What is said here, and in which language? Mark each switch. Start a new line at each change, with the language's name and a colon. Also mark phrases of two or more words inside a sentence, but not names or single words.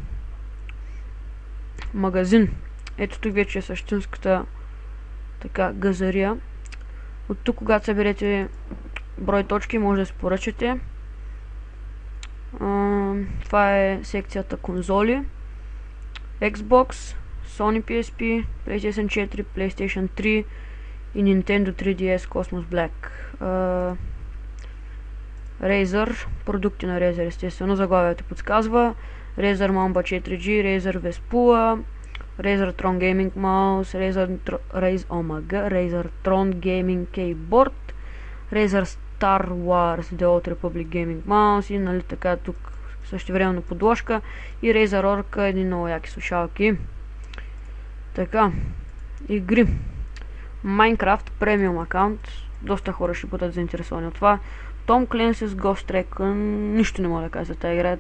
Bulgarian: Магазин. Ето тук вече е същинската така газария. От тук, когато съберете брой точки, може да се поръчате. Това е секцията конзоли. Xbox, Sony PSP, PlayStation 4, PlayStation 3 и Nintendo 3DS Cosmos Black. Razer, продукти на Razer, естествено, заглавието подсказва. Razer Mamba 4G, Razer Vespula, Razer Tron Gaming Mouse, Razer Tron Gaming Keyboard, Razer Star Wars The Old Republic Gaming Mouse и нали така тук същевременно подложка и Razer Orca, едни много яки слушалки. Така, игри. Minecraft
English: premium account,
Bulgarian: доста хора ще бъдат заинтересовани от това. Tom Clancy's Ghost Recon, нищо не мога да кажа за тази игра.